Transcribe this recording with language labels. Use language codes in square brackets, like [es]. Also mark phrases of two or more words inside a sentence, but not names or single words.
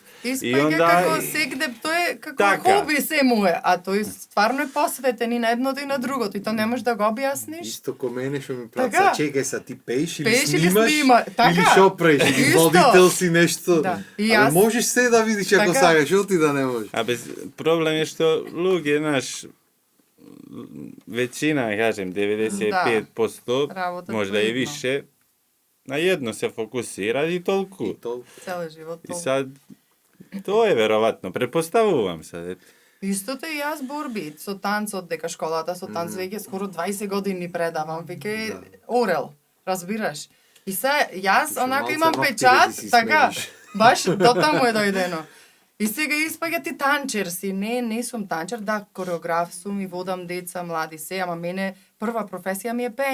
[mk] Испаѓа како сегде, тој е како хоби се му е, а тој стварно е посветен и на едното и на другото, и то не можеш да го објасниш. Исто ко мене што ми праца, чекај са, ти пееш или снимаш, или шо правиш, или водител си нешто. Абе, можеш се да видиш ако сакаш, што ти да не можеш. Абе, проблем е што луѓе, знаеш, [sr] većina, kažem, 95%, možda i više, na jedno se fokusira i toliko. [mk] Цели живот. [sr] I sad, to je verovatno, pretpostavljam sad. [mk] Истото и јас борби со танцот, дека школата со танц веќе скоро 20 години предавам, веќе орел, разбираш? И се, јас онака имам печат, така, баш до таму е дојдено. И сега испаѓа ти танчер си. Не сум танчер, да, кореограф сум и водам деца, млади се, ама мене прва професија ми е пеење.